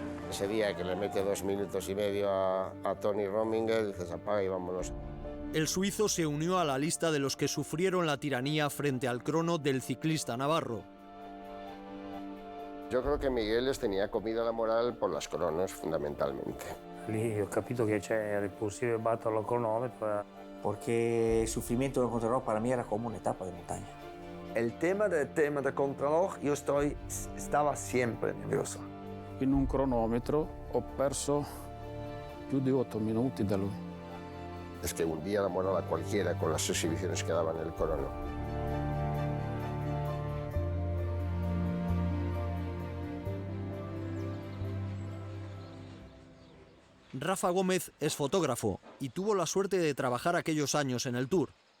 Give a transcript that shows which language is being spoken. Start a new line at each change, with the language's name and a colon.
Spanish: Ese día que le mete 2 minutos y medio a Tony Rominger, dices apaga y vámonos. El suizo se unió a la lista de los que sufrieron la tiranía frente al crono del ciclista navarro. Yo creo che Miguel les tenía comida la moral por las cronos, fondamentalmente.
Italian: Lì ho capito che era impossibile batterlo al cronometro.
Spanish: Porque el sufrimiento del contrarreloj para mí era como una etapa de montaña. El tema del contrarreloj,
Italian: io stava sempre nervoso. In un cronometro ho perso più di 8 minuti da lui.
Spanish: Es que hundía la moral a cualquiera con las exhibiciones que daba en el crono. Rafa Gómez es fotógrafo y tuvo la suerte de trabajar aquellos años en el Tour.